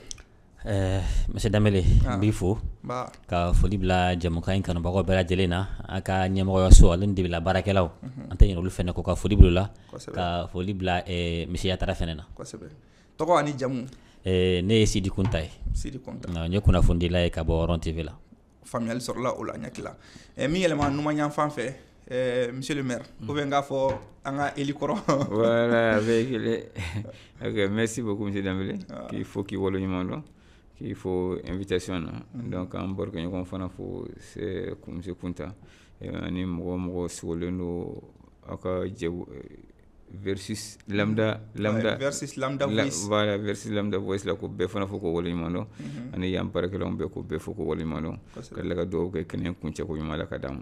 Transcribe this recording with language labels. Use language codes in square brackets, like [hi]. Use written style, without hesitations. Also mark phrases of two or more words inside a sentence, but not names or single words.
[bm] Monsieur Dambele n b'i fo ka foli bila jamukan in kanubagaw bɛɛ lajɛlen na an ka ɲɛmɔgɔyaso ale ni debela baarakɛlaw an tɛ ɲinɛ olu fɛnɛ kɔ ka foli bila la ka foli bila Monsieur Yatara fɛnɛ na kosɛbɛ tɔgɔ ani jamu ne ye Sidi Kunta ye Sidi Kunta n ye kunnafoni dila ye ka bɔ Oron TV la faamuyali sɔrɔla o la ɲakila min yɛlɛma numan fan fɛ [fr] Monsieur le maire ou bien [bm] k'a fɔ an ka Eli kɔrɔ [fr] voilà avec ok merci beaucoup Monsieur Dambele qu'il faut [bm] k'i wolo ɲuman dɔn [fr] qu'il faut invitation [bm] na donc an barokɛ ɲɔgɔn fana fo [fr] c'est Monsieur Kunta [bm] ani mɔgɔ sigilen don aw ka jɛ versus Lambda Voice voilà versus Lambda Voice la ko bɛɛ fana fo ko wolo ɲuman dɔn ani yan baarakɛlaw bɛɛ ko bɛɛ fo ko wolo ɲuman dɔn ka tila ka dugawu kɛ kɛnɛ kuncɛ ko ɲuman la ka d'an ma